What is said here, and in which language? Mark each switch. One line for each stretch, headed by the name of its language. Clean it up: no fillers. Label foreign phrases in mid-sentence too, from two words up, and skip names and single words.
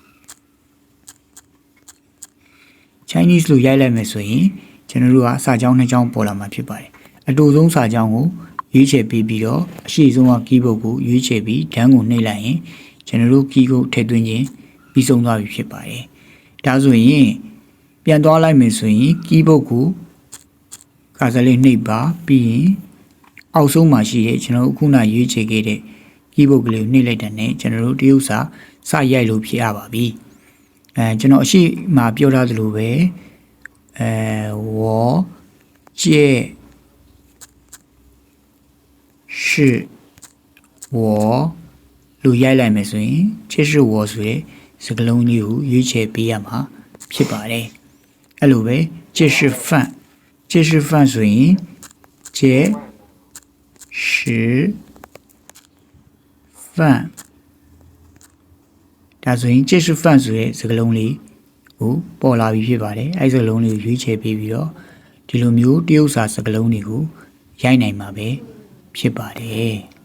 Burmese: Chinese လို့ရိုက်လိုက်မယ်ဆိုရင်ကျွန်တော်တို့ကစာကြောင်းနှစ်ကြောင်းပေါ်လာမှာဖြစ်ပါတယ်အတူဆုံးစာကြောင်းကိုရွေးချယ်ပြီးတော့အရှိဆုံးက keyboard ကိုရွေးချယ်ပြီးဒန်းကိုနှိပ်လိုက်ရင်ကျွန်တော်တို့ key ကိုထည့်သွင်းခြင်းပြီးဆုံးသွားပြီဖြစ်ပါတယ်ဒါဆိုရင်ပြန်သွားလိုက်မယ်ဆိုရင် keyboard ကို ကာစလေးနှိပ်ပါပြီးရင်အောက်ဆုံးမှာရှိတဲ့ကျွန်တော်ခုနရွေးချယ်ခဲ့တဲ့ keyboard ကလေးကိုနှိပ်လိုက်တဲ့နဲ့ကျွန်တော်တို့တရုပ်စာစရိုက်လို့ဖြစ်ရပါပြီကျွန်တော်အရှိမပြောထားသလိုပဲ
Chinese: 我借是我
Burmese: လို့ရိုက်လိုက်မယ်ဆိုရင်
Chinese: 这是我
Burmese: ဆိုတဲ့စကားလုံးလေးကိုရွေးချယ်ပေးရမှာဖြစ်ပါတယ်အဲ့လိုပဲ
Chinese: 这是饭
Burmese: ဆိုရင်
Chinese: 这是
Burmese: 饭ဒါဆိုရင်
Chinese: 这是饭
Burmese: ဆိုတဲ့စကားလုံးလေးကိုပေါ်လာပြီးဖြစ်ပါတယ်အဲ့ဒီစကားလုံးလေးကိုရွေးချယ်ပေးပြီးတော့ဒီလိုမျိုးတရုပ်စာစကားလုံးတွေကိုရိုက်နိုင်မှာပဲဖြစ်ပါတယ်